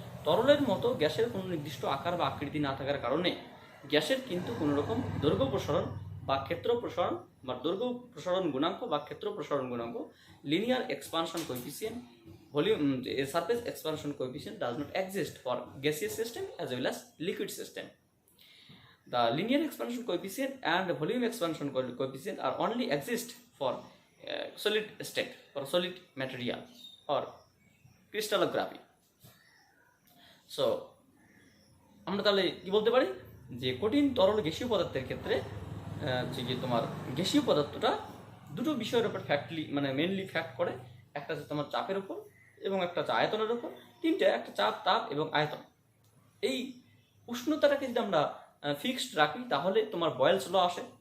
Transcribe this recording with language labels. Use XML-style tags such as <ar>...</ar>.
<bn>তরলের মতো গ্যাসের কোনো নির্দিষ্ট আকার বা আকৃতি না থাকার কারণে গ্যাসের কিন্তু কোনো রকম দৈর্ঘ্য প্রসারণ বা ক্ষেত্র প্রসারণ বা দৈর্ঘ্য প্রসারণ গুণাঙ্ক বা ক্ষেত্র প্রসারণ গুণাঙ্ক, linear expansion coefficient, volume surface expansion coefficient</bn> <en>does not exist for gaseous system as well as liquid system. The linear expansion coefficient and volume expansion coefficient are only exist for solid state, for solid material or crystallography.</en> <bn>So আমরা তাহলে কি বলতে পারি যে কঠিন তরল গ্যাসীয় পদার্থের ক্ষেত্রে যে তোমার গ্যাসীয় পদার্থটা দুটো বিষয়ের উপর মেনলি ফ্যাক্ট করে, একটা হচ্ছে তোমার চাপের উপর এবং একটা হচ্ছে আয়তনের উপর। তিনটে, একটা চাপ, তাপ এবং আয়তন। এই উষ্ণতাটাকে যদি আমরা ফিক্সড রাখি তাহলে তোমার বয়েলস ল আসে।</bn>